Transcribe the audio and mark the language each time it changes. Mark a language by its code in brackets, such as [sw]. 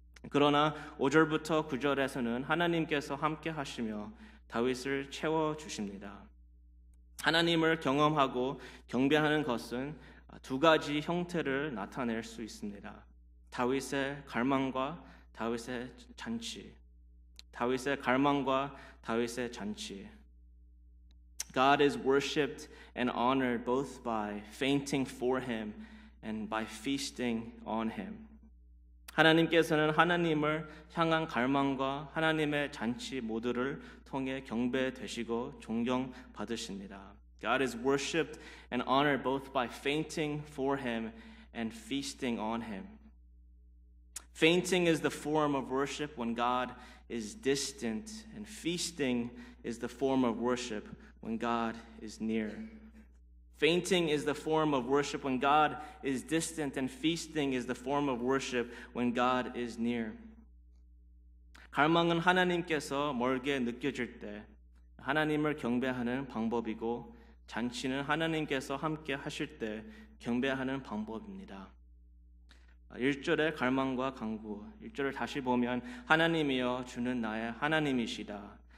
[ko] 그러나 5절부터 9절에서는 하나님께서 함께 하시며 다윗을 채워주십니다. 하나님을 경험하고 경배하는 것은 두 가지 형태를 나타낼 수 있습니다. 다윗의 갈망과 다윗의 잔치. 다윗의 갈망과 다윗의 잔치. [en] God is worshipped and honored both by fainting for him and by feasting on him. [ko] 하나님께서는 하나님을 향한 갈망과 하나님의 잔치 모두를 통해 경배되시고 존경받으십니다. [en] God is worshipped and honored both by fainting for him and feasting on him. Fainting is the form of worship when God is distant, and feasting is the form of worship when God is near. Fainting is the form of worship when God is distant, and feasting is the form of worship when God is near. [ko] 갈망은 하나님께서 멀게 느껴질 때 하나님을 경배하는 방법이고, 잔치는 하나님께서 함께 하실 때 경배하는 방법입니다. 1절의 갈망과 간구, 1절을 다시 보면 하나님이여 주는 나의 하나님이시다.